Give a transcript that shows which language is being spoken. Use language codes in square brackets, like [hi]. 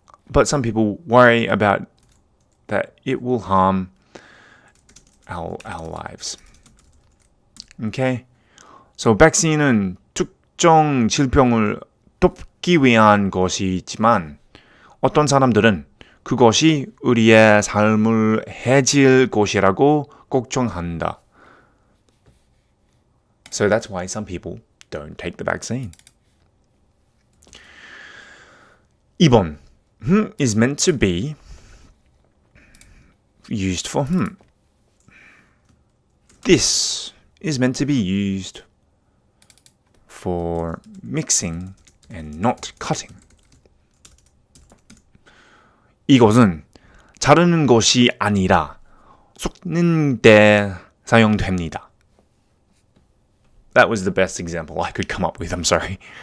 [en] But some people worry about that it will harm our lives. Okay? [ko] So vaccine은 특정 질병을 돕기 위한 것이지만 어떤 사람들은 그것이 우리의 삶을 해칠 것이라고 걱정한다. [en] So that's why some people don't take the vaccine. [ko] 2번. [en] Is meant to be used for This is meant to be used for mixing and not cutting. [ko] 이것은 자르는 것이 아니라 섞는 데 사용됩니다. [en] That was the best example I could come up with. I'm sorry.